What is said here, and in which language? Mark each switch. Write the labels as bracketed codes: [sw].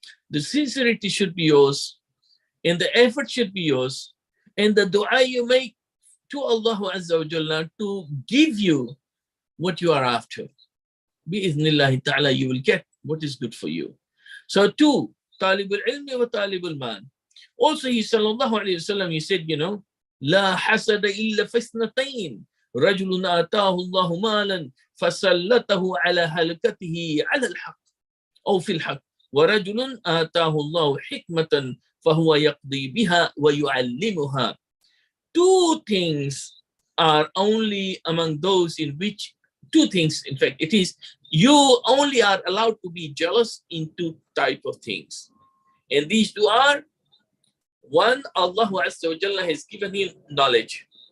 [en] The sincerity should be yours, and the effort should be yours, and the dua you make to Allah Azza wa Jalla to give you what you are after. Bi-idhnillahi ta'ala, you will get what is good for you. So two, talibul ilmi wa talibul man. Also, he sallallahu alayhi wa sallam, he said, [ar] لا حسد إلا في اثنتين رجل آتاه الله مالا فسلته على هلكته على الحق أو في الحق ورجل آتاه الله حكمة فهو يقضي بها ويعلمها. [en] Two things are only among those in which, two things, in fact, it is, you only are allowed to be jealous in two type of things. And these two are, one, Allah Azza wa Jalla has given him knowledge.